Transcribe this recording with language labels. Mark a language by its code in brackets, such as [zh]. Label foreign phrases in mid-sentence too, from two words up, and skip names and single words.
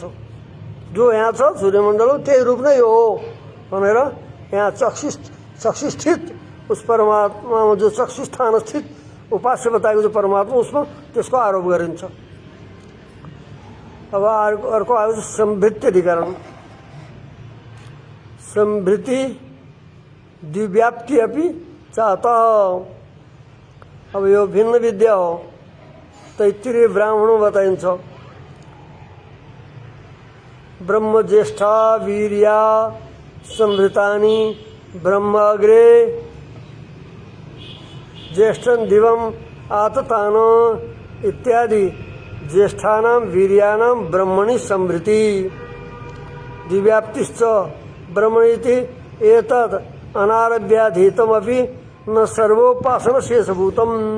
[ne] जो यहाँ छ सूर्यमण्डल त्यही रूप नै हो भनेर यहाँ चक्षुस्थित उस परमात्मामा जो चक्षुस्थान स्थित उपास्य बताएको जो परमात्मा उसमा त्यसको आरोप गरिन्छ। अब अर्को आयो संवृत्ति अधिकरण। [sa] संवृत्ति द्विव्याप्ति अपि चाहता। [ne] अब यो भिन्न विद्या हो। [sa] तैत्तिरीय ब्राह्मणों बताइन्छ ब्रह्म ज्येष्ठा वीर्या संवृतानि ब्रह्म अग्रे ज्येष्ठं दिवम आततान इत्यादि ज्येष्ठानां वीर्यानां ब्रह्मणि संवृत्ति द्विव्याप्तिश्च ब्रह्मणीति एतद् अनारभ्याधीतमपि न सर्वोपासन शेषभूतम्।